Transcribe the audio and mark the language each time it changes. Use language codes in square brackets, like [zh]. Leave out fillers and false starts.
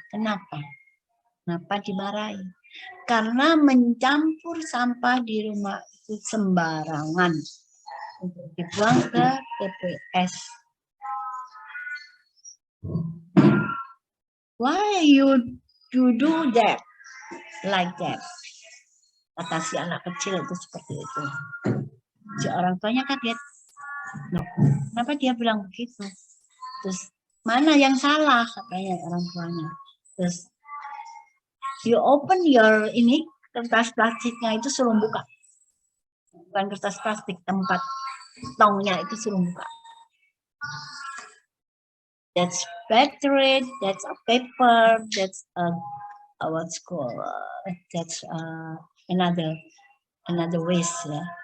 [id] Kenapa dimarahi? Karena mencampur sampah di rumah itu sembarangan untuk dibuang ke TPS. [en] Why you do that like that? [id] Kata si anak kecil itu seperti itu. Si orang tuanya kaget. Loh, kenapa dia bilang begitu? Terus mana yang salah katanya orang tuanya. Terus [en] you open your [id] kertas plastiknya itu suruh buka. Bukan kertas plastik, tempat tongnya itu suruh buka. [en] That's battery, that's a paper, that's what's called that's another waste ya.